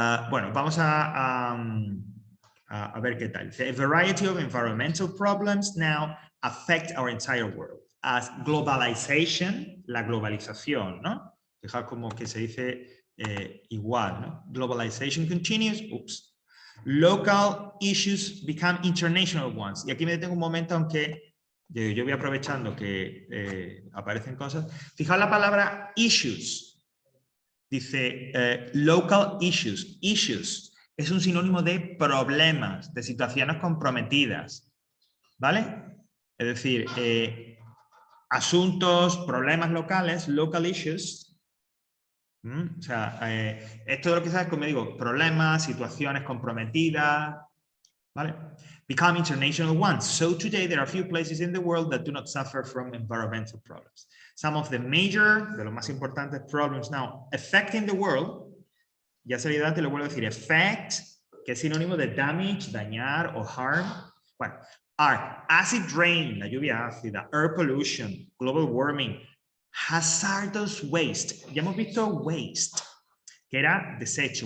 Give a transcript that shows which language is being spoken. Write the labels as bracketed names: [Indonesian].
[Spanish] Bueno, vamos a ver qué tal. [English] A variety of environmental problems now affect our entire world. As globalization, [Spanish] la globalización, [English] ¿no? [Spanish] Fijaos como que se dice igual, ¿no? [English] Globalization continues. Oops. Local issues become international ones. [Spanish] Y aquí me detengo un momento, aunque yo voy aprovechando que aparecen cosas. Fijaos la palabra issues. Dice local issues. Issues es un sinónimo de problemas, de situaciones comprometidas. ¿Vale? Es decir, asuntos, problemas locales, [English] local issues. [Spanish] O sea, esto de lo que sabes, como digo, problemas, situaciones comprometidas. [English] ¿Vale? Become international ones. So today there are few places in the world that do not suffer from environmental problems. Some of the major, [Spanish] de los más importantes [English] problems now affecting the world, [Spanish] Ya ha salido antes, lo vuelvo a decir. Effect, que es sinónimo de damage, dañar o harm. Bueno, [English] are acid rain, [Spanish] la lluvia ácida, [English] air pollution, global warming, hazardous waste. [Spanish] Ya hemos visto waste, que era desecho.